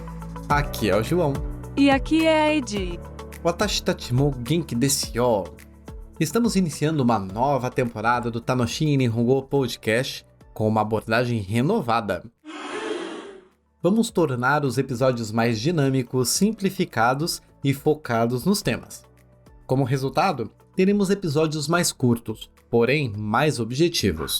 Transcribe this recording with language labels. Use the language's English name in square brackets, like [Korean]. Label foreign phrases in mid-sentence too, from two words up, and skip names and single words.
[Portuguese] Aqui é o João. E aqui é a Edi. [Japanese] 私たちも元気ですよ. [Portuguese] Estamos iniciando uma nova temporada do Tanoshi Nihongo Podcast com uma abordagem renovada. Vamos tornar os episódios mais dinâmicos, simplificados e focados nos temas. Como resultado, teremos episódios mais curtos, porém mais objetivos.